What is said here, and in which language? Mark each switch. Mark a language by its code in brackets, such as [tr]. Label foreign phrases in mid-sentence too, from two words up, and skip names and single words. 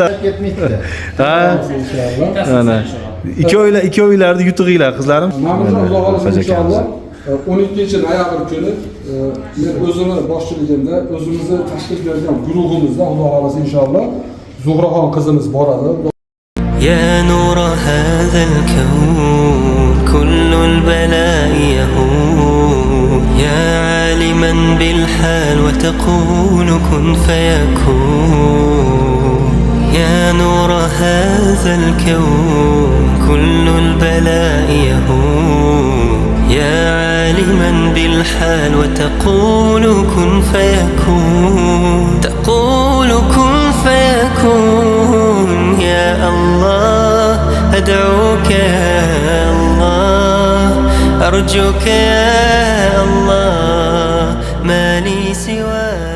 [uz] Ha. Mana ikkovinglarni yutig'inglar qizlarim. Alloh xolasa inshaalloh 12-noyabr kuni men o'zimni boshchiligimda o'zimizni tashkil qilgan guruhimizda Alloh xolasa inshaalloh Zuhraxon qizimiz boradi. [ar] يا نور هذا الكون كل البلاء يهون يا عالما بالحال وتقول كن فيكون يا نور هذا الكون كل البلاء يهون يا عالما بالحال وتقول كن فيكون تقول كن فيكون يا الله أدعوك يا الله أرجوك يا الله ما لي سواك